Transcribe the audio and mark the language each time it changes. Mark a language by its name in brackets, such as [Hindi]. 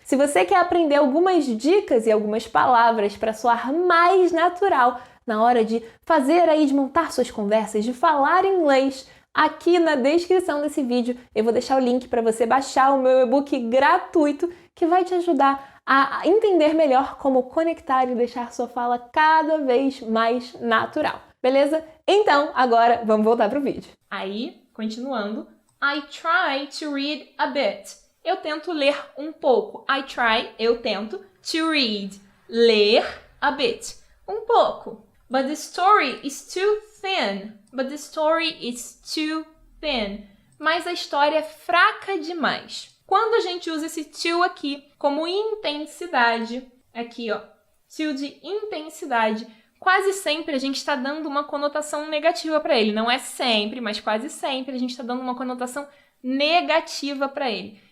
[Portuguese] Se você quer aprender algumas dicas e algumas palavras para soar mais natural na hora de fazer aí, de montar suas conversas, de falar inglês, aqui na descrição desse vídeo eu vou deixar o link para você baixar o meu e-book gratuito que vai te ajudar a entender melhor como conectar e deixar sua fala cada vez mais natural. Beleza? Então, agora vamos voltar pro vídeo. Aí, continuando, [English] I try to read a bit. [Portuguese] Eu tento ler um pouco. I try, eu tento, to read, ler a bit, um pouco. [English] But the story is too thin. But the story is too thin. [Portuguese] Mas a história é fraca demais. Quando a gente usa esse to aqui como intensidade, aqui ó, to de intensidade, quase sempre a gente está dando uma conotação negativa para ele. Não é sempre, mas quase sempre a gente está dando uma conotação negativa para ele.